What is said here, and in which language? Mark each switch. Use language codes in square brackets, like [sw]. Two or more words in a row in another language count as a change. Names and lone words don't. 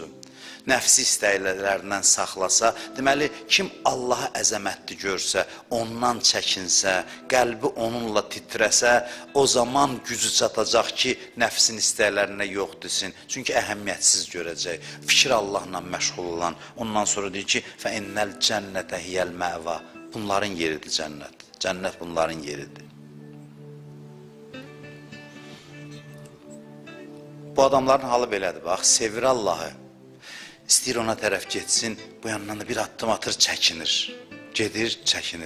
[az] Nəfsi istəklərindən saxlasa, deməli, kim Allahı əzəmətli görsə, ondan çəkinsə, qəlbi onunla titrəsə, o zaman gücü çatacaq ki, nəfsin istəklərinə yox desin. Çünki əhəmiyyətsiz görəcək. Fikir Allahla məşğul olan. Ondan sonra deyir ki, [ar] فَاِنَّ الْجَنَّةَ هِيَ الْمَأْوَى. [az] Bunların yeridir cənnət. Cənnət bunların yeridir. Bu adamların halı belədir. Bax, sevir Allahı. İstəyir ona tərəf getsin, bu yandan da bir addım atır, çəkinir. Gedir, çəkinir.